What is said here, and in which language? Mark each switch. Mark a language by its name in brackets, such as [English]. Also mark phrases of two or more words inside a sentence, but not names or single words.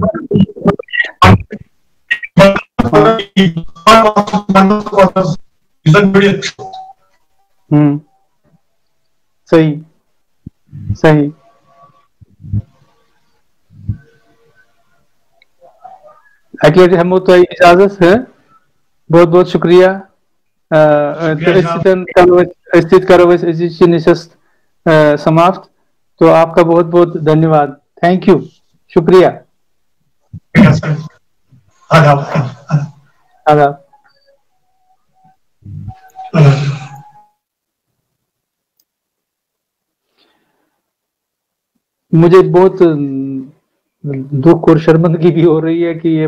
[Kashmiri] صحیح صحیح اَکہِ لٹہِ ہٮ۪مو تۄہہِ اِجازت بہت بہت شُکریہ أسۍ سۭتۍ کرو أسۍ أزِچ نشست سماپت [Urdu] تو آپ کا بہت بہت دھنیہ واد [English] Thank you [Kashmiri] شکریہ [Urdu] آداب مجھے بہت دکھ اور شرمندگی بھی ہو رہی ہے کہ یہ